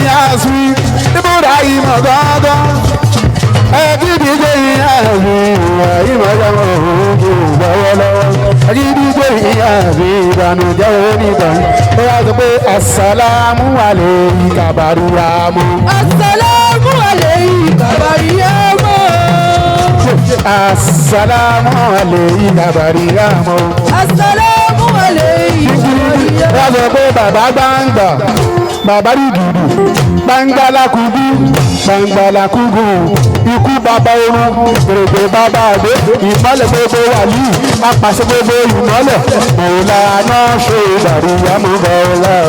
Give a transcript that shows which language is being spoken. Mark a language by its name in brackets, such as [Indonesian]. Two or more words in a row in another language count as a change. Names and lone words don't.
[Yoruba] sí ibùdó ìmọ̀ gángan ẹ̀gídìgbé ìyá mi ìmọ̀ jámọ̀ òun kò lọ́wọ́lọ́wọ́ ẹ̀gídìgbé ìyá mi ìbànújẹ́ onígbọ̀n ó yà sọ pé [Arabic] السلام عليك [Yoruba] bàríyàmù. [Arabic] السلام عليك bariyamu. السلام عليك bariyamu. السلام عليك bariyamu. [Yoruba] Wọ́n sọ pé bàbá gbàǹgbà bàbá rìgìrì gbàǹgbàlàkùgù gbàǹgbàlàkùgù ikú bàbá orun gbèrègbè bàbá àgbẹ̀ ìmọ̀lẹ̀ gbogbo wàlíì apàṣẹ gbogbo ìmọ̀lẹ̀ mọ̀ọ́lá náà ṣe bàríyàmù bọ̀ọ́lá o.